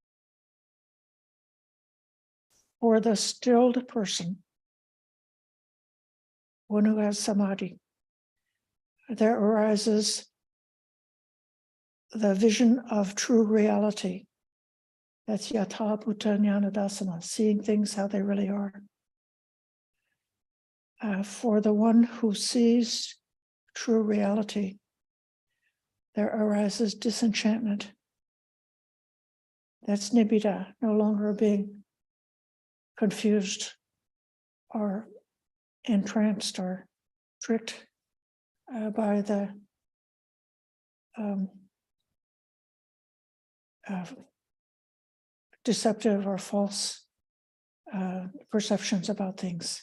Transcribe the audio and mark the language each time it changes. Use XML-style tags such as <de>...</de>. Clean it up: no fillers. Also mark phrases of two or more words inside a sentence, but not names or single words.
<en>For the stilled person, one who has samadhi, there arises the vision of true reality.</en> <pi>That's yatha bhuta jnana dasana,</pi> <en>seeing things how they really are. For the one who sees true reality, there arises disenchantment. That's nibbida, no longer being confused or entranced or tricked by the deceptive or false perceptions about things.</en>